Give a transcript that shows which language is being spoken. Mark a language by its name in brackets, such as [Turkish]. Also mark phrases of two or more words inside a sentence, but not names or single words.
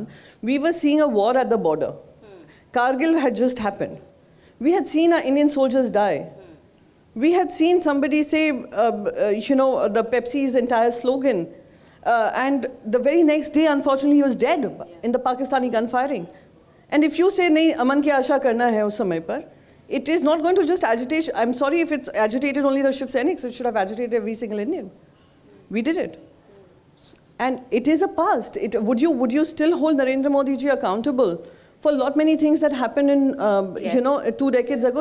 [English] We were seeing a war at the border. Kargil had just happened. We had seen our Indian soldiers die. We had seen somebody say, the Pepsi's entire slogan. And the very next day, unfortunately, he was dead in the Pakistani gunfiring. And if you say, nahi, [Hindi] अमन की आशा करना है उस समय पर, [English] it is not going to just agitate. I'm sorry if it's agitated only the Shiv Seniks. It should have agitated every single Indian. We did it. And it is a past. Would you still hold Narendra Modi ji accountable for a lot many things that happened in, 2 decades ago?